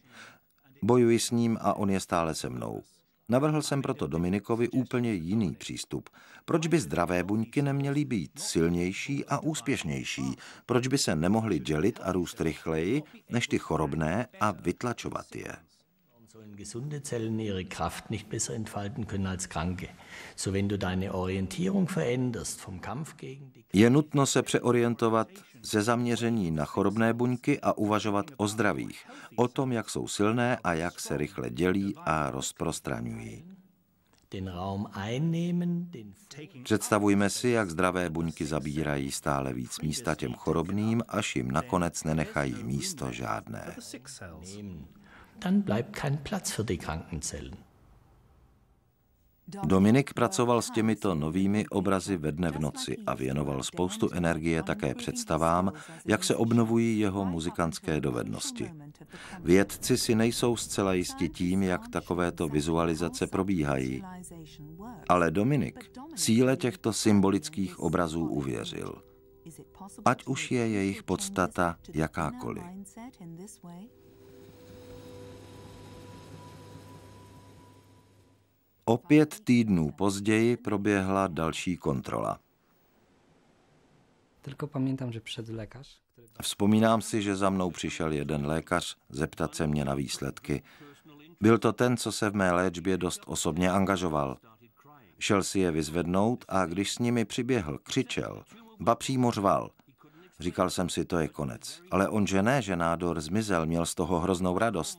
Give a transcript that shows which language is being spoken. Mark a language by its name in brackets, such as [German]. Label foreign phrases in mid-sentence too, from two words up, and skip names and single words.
[Czech] Bojuji s ním a on je stále se mnou. Navrhl jsem proto Dominikovi úplně jiný přístup. Proč by zdravé buňky neměly být silnější a úspěšnější? Proč by se nemohly dělit a růst rychleji než ty chorobné a vytlačovat je? [German] Gesunde Zellen ihre Kraft nicht besser entfalten können als kranke. So wenn du deine Orientierung veränderst vom Kampf gegen die... [Czech] Je nutno se přeorientovat ze zaměření na chorobné buňky a uvažovat o zdravých, o tom, jak jsou silné a jak se rychle dělí a rozprostraňují. Představujme si, jak zdravé buňky zabírají stále víc místa těm chorobným, až jim nakonec nenechají místo žádné. [German] Dann bleibt kein Platz für die kranken Zellen. [Czech] Dominik pracoval s těmito novými obrazy ve dne v noci a věnoval spoustu energie také představám, jak se obnovují jeho muzikantské dovednosti. Vědci si nejsou zcela jisti tím, jak takovéto vizualizace probíhají, ale Dominik síle těchto symbolických obrazů uvěřil. Ať už je jejich podstata jakákoliv. O 5 týdnů později proběhla další kontrola. [Polish] Tylko pamiętam, [Czech] že před lékař. Vzpomínám si, že za mnou přišel jeden lékař zeptat se mě na výsledky. Byl to ten, co se v mé léčbě dost osobně angažoval. Šel si je vyzvednout a když s nimi přiběhl, křičel, ba přímo řval. Říkal jsem si, to je konec. Ale on, že ne, že nádor zmizel, měl z toho hroznou radost.